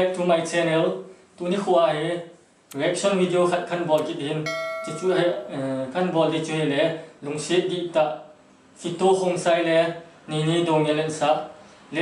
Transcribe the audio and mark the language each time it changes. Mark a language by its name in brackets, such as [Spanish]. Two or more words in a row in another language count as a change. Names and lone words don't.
[English] my channel [Thado Chin] tuni khua he [English] reaction video [Thado Chin] khan bol kit hin chi chu he khan bol di chu he le lungset di ta FITO KHONGSAI le NENEI DOUNGEL sa le